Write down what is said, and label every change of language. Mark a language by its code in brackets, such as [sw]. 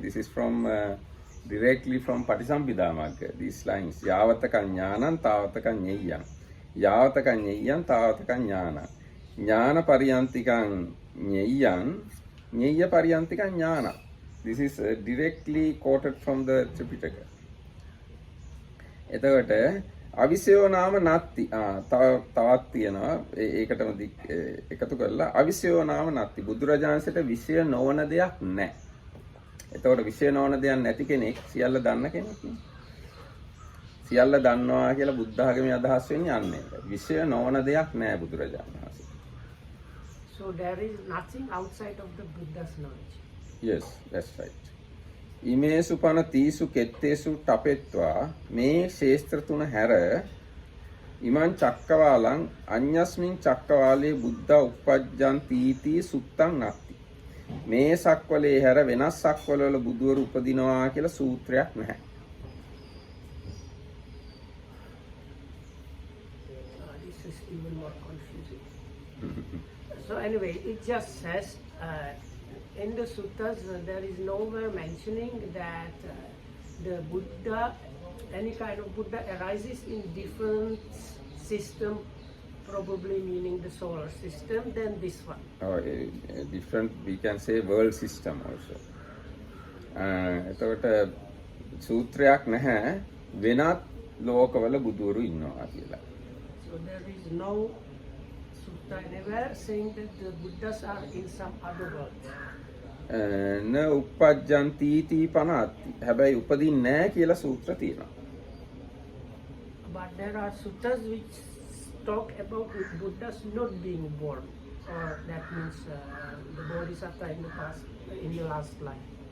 [en] This is from directly from Patisambhida Magga. These lines: [pi] Yavataka jnanam tavataka jneyam. Yavataka jneyam tavataka jnana. Jnana paryantikam jneyam. Jneya paryantikam jnana. [en] This is directly quoted from the Tripitaka. [si] එතකොට [pi] අවිසයෝ නාම නත්ති [si] තවත් තියෙනවා ඒකටම එකතු කරලා අවිසයෝ නාම නත්ති බුදුරජාණන්සේට විෂය නොවන දෙයක් නැහැ. එතකොට විෂය නොවන දෙයක් නැති කෙනෙක් සියල්ල දන්න කෙනෙක් නේ. සියල්ල දන්නවා කියලා බුද්ධ ආගමේ අදහස් වෙන්නේ යන්නේ. විෂය නොවන දෙයක් නැහැ බුදුරජාණන් වහන්සේ. [en] So there is nothing outside of the Buddha's knowledge. Yes, that's right. [pi] ඉමේසු පන තීසු කෙත්තේසු ටපෙත්වා [si] මේ ශේස්ත්‍ර තුන හැර [pi] ඉමං චක්කවාලං අඤ්ඤස්මින් චක්කවාලේ බුද්ධ උප්පජ්ජන්ති සුත්තං නත්ති. [si] මේ සක්වලේ හැර වෙනස් සක්වලවල බුදුවරු උපදිනවා කියලා සූත්‍රයක් නැහැ. [en] This is even more confusing. So anyway, it just says in the suttas there is nowhere mentioning that the Buddha, any kind of Buddha arises in different system, probably meaning the solar system, than this one. Or different, we can say world system also. [si] එතකොට සූත්‍රයක් නැහැ වෙනත් ලෝකවල බුදුවරු ඉන්නවා කියලා. [en] So there is no sutta anywhere saying that the Buddhas are in some other world. [pi] න උප්පජ්ජන්ති පනත්ති. [si] හැබැයි උපදින්නේ නැහැ කියලා සූත්‍ර තියෙනවා. [en] But there are suttas which talk about Buddhas not being born, or that means the bodhisattva in the past, in the last life.